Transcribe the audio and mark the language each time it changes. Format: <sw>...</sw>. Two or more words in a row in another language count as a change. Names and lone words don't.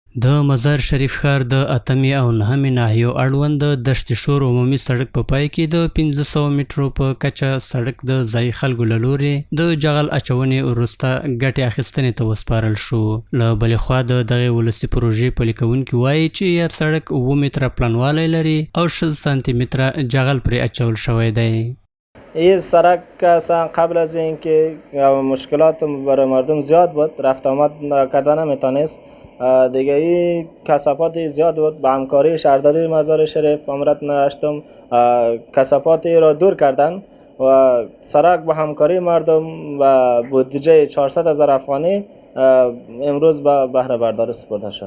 <ps>د مزار شریف ښار د اتمې او نهمې ناحیو اړوند د دشت شور عمومي سړک په پای کې د 1500 مترو په کچه سړک د ځایي خلکو له لوري د جغل اچونې وروسته ګټې اخیستنې ته وسپارل شو. له بلې خوا د دغې ولسي پروژې پلي کوونکي وایي چې یاد سړک 7 متره پلنوالی لري او 6 سانتي متره جغل پرې اچول شوی دی.</ps> <fa>این سرک اصلا قبل از اینکه مشکلات برای مردم زیاد بود، رفت آمد کردن نمیتونست دیگه، این کثافات زیاد بود. با همکاری شهرداری مزار شریف امارت هشتم کثافات را دور کردن و سرک با همکاری مردم و بودجه 400,000 افغانی امروز به بهره برداری سپرده شد.</fa>